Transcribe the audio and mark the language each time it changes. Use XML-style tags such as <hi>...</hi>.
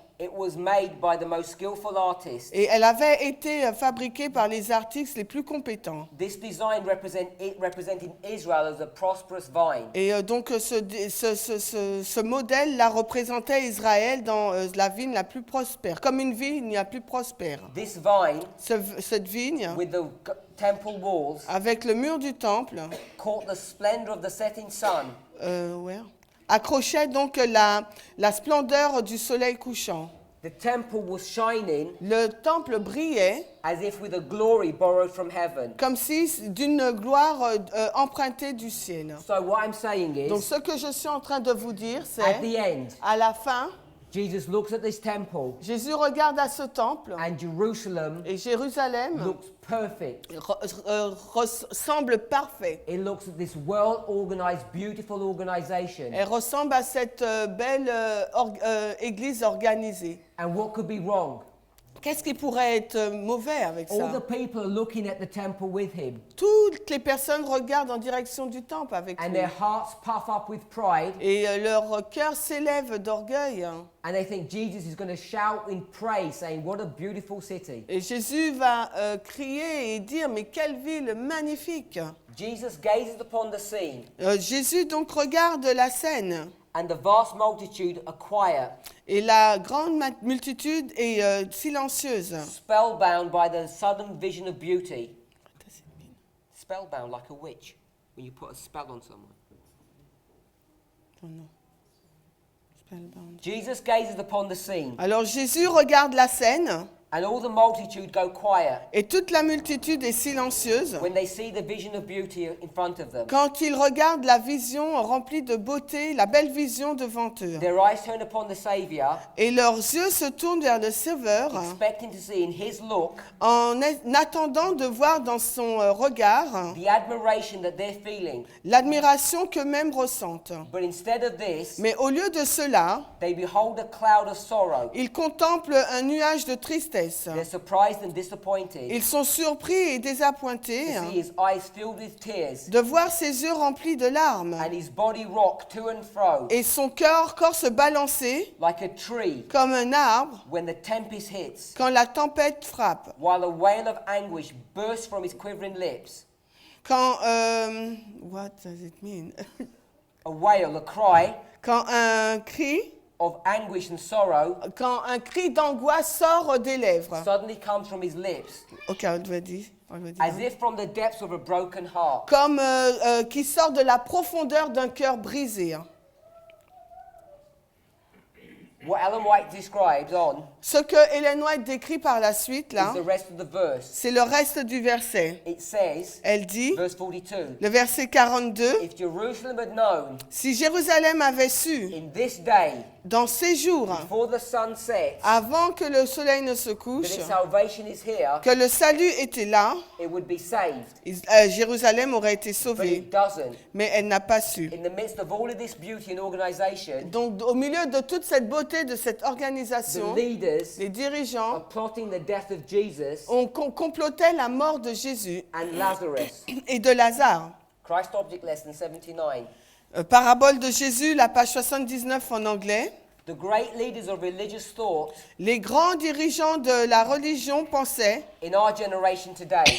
<en>It was made by the most skillful artists.</en> <fr>Et elle avait été fabriquée par les artistes les plus compétents.</fr> <en>This design represented Israel as a prosperous vine.</en> <fr>Et donc ce modèle la représentait Israël dans la vigne la plus prospère, comme une vigne la plus prospère.</fr> <en>This vine,</en> <fr>Cette vigne,</fr> <en>with the temple walls,</en> <fr>avec le mur du temple,</fr> <en>caught the splendor of the setting sun.</en> <fr>accrochait donc la splendeur du soleil couchant.</fr> <en>The temple was shining</en> <fr>Le temple brillait</fr> <en>as if with a glory borrowed from heaven.</en> <fr>comme si d'une gloire empruntée du ciel.</fr> <en>So what I'm saying</en> <fr>Donc</fr> <en>is,</en> <fr>ce que je suis en train de vous dire,</fr> <en>at</en> <fr>c'est</fr> <en>the end,</en> <fr>à la fin,</fr> <en>Jesus looks at this temple</en> <fr>Jésus regarde à ce temple</fr> <en>and Jerusalem</en> <fr>et Jérusalem</fr> <en>looks perfect.</en> <fr>semble parfait.</fr> <en>It looks at this well-organized, beautiful organization.</en> <fr>Elle ressemble à cette belle église organisée.</fr> <en>And what could be wrong?</en> <fr>Qu'est-ce qui pourrait être mauvais avec</fr> <en>All</en> <fr>ça?</fr> <en>the people are looking at the temple with him,</en> <fr>Toutes les personnes regardent en direction du temple avec</fr> <en>and</en> <fr>lui.</fr> <en>their hearts puff up with pride,</en> <fr>Et leur cœur s'élève d'orgueil.</fr> <en>and they think Jesus is going to shout in praise, saying, "What a beautiful city."</en> <fr>Et Jésus va crier et dire, mais quelle ville magnifique!</fr> <en>Jesus gazes upon the scene,</en> <fr>Jésus donc regarde la scène.</fr> <en>and the vast multitude are quiet,</en> <fr>Et la grande multitude est silencieuse.</fr> <en>spellbound by the sudden vision of beauty. Spellbound like a witch when you put a spell on someone.</en> <fr>Oh non. Spellbound.</fr> <en>Jesus gazes upon the scene,</en> <fr>Alors Jésus regarde la scène</fr> <en>and all the multitude go quiet</en> <fr>et toute la multitude est silencieuse</fr> <en>when they see the vision of beauty in front of them.</en> <fr>quand ils regardent la vision remplie de beauté, la belle vision devant eux.</fr> <en>Their eyes turn upon the Savior,</en> <fr>Et leurs yeux se tournent vers le Sauveur</fr> <en>expecting to see in his look</en> <fr>en attendant de voir dans son regard</fr> <en>the admiration that they're feeling.</en> <fr>l'admiration qu'eux-mêmes ressentent.</fr> <en>But instead of this,</en> <fr>Mais au lieu de cela,</fr> <en>they behold a cloud of sorrow.</en> <fr>ils contemplent un nuage de tristesse.</fr> <en>They're surprised and disappointed</en> <fr>Ils sont surpris et désappointés</fr> <en>to see his eyes filled with tears</en> <fr>de voir ses yeux remplis de larmes</fr> <en>and his body rock to and fro</en> <fr>et son corps se balancer</fr> <en>like a tree</en> <fr>comme un arbre</fr> <en>when the tempest hits,</en> <fr>quand la tempête frappe.</fr> <en>while a wail of anguish bursts from his quivering lips.</en> <fr>Quand,</fr> <en>what does it mean? A wail, a cry</en> <fr>Quand un cri,</fr> <en>of anguish and sorrow</en> <fr>quand un cri d'angoisse sort des lèvres.</fr> <en>suddenly comes from his lips,</en> <fr>Ok, on doit dire.</fr> <en>as if from the depths of a broken heart.</en> <fr>Comme qui sort de la profondeur d'un cœur brisé.</fr> <en>What Ellen White describes on</en> <fr>Ce que Ellen White décrit par la suite, là,</fr> <en>is the rest of the verse.</en> <fr>c'est le reste du verset.</fr> <en>It says,</en> <fr>Elle dit,</fr> <en>verse 42,</en> <fr>le verset 42,</fr> <en>if Jerusalem had known</en> <fr>si Jérusalem avait su,</fr> <en>in this day,</en> <fr>dans ces jours,</fr> <en>before the sun sets,</en> <fr>avant que le soleil ne se</fr> <en>that</en> <fr>couche,</fr> <en>its salvation is here,</en> <fr>que le salut était là,</fr> <en>it would be saved.</en> <fr>Jérusalem aurait été</fr> <en>But</en> <fr>sauvée.</fr> <en>it doesn't.</en> <fr>Mais elle n'a pas su.</fr> <en>In the midst of all of this beauty and organization,</en> <fr>Donc, au milieu de toute cette beauté de cette</fr> <en>the</en> <fr>organisation,</fr> <en>leaders</en> <fr>les dirigeants</fr> <en>are plotting the death of Jesus</en> <fr>complotaient la mort de Jésus</fr> <en>and Lazarus.</en> <fr>et de Lazare.</fr> <en>Christ Object Lesson 79.</en> <fr>Parabole de Jésus, la page 79 en anglais.</fr> <en>The great leaders of religious thought</en> <fr>Les grands dirigeants de la religion pensaient,</fr> <en>in our generation today,</en>